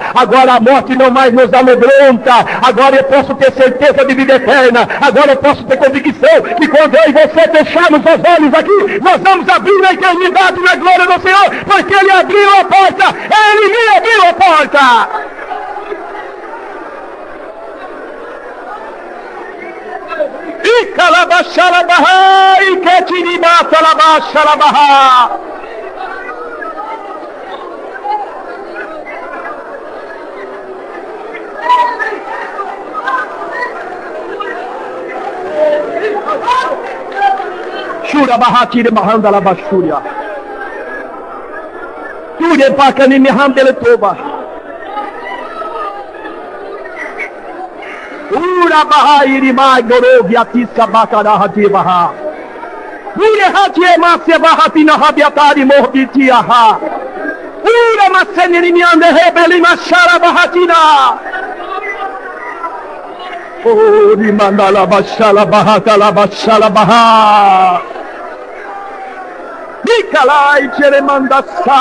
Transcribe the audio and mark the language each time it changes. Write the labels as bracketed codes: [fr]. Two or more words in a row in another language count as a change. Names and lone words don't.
[pt] Agora a morte não mais nos amedronta, agora eu posso ter certeza de vida eterna, agora eu posso ter convicção que quando eu e você fecharmos os olhos aqui, nós vamos abrir a eternidade na glória do Senhor, porque Ele abriu a porta, Ele me abriu a porta. Icalabachalabahá, Iketiribachalabachalabahá. Shurabahati mahanda labashuria. Ture pakani mihandele toba. Ura bahai mai gorovia tisa bakarahati baha. Ure hatie mase bahati na habiatari mohbitiaha. Ura maseni miande hebeli mashara bahatina. Uri mandala bashala bahata la bashala baha. Nikalai cheremandassa.